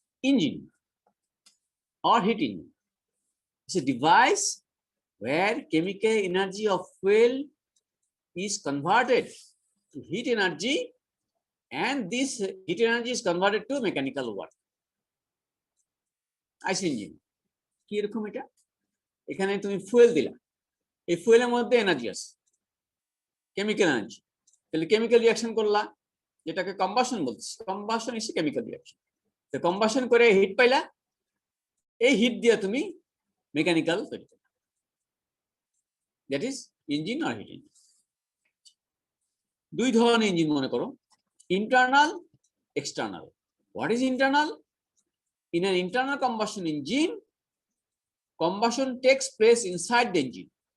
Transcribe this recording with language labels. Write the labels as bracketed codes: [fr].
[en] Engine or heat engine is a device where chemical energy of fuel is converted to heat energy, and this heat energy is converted to mechanical work. [bn] IC engine কি এরকম? এটা এখানে তুমি fuel দিলা, এই ফুয়েলের মধ্যে energy আছে, chemical energy. তাহলে কেমিক্যাল রিঅ্যাকশন করলা, যেটাকে কম্বাশন বলছি। [en] Combustion is chemical reaction. [bn] তো কম্বাশন করে হিট পাইলা, এই হিট দিয়ে তুমি মেকানিক্যাল তৈরি করো, [en] That is engine আর heat engine. [bn] দুই ধরনের ইঞ্জিন মনে করো, internal, external. [en] What is internal? In an internal combustion engine, combustion takes place inside the engine.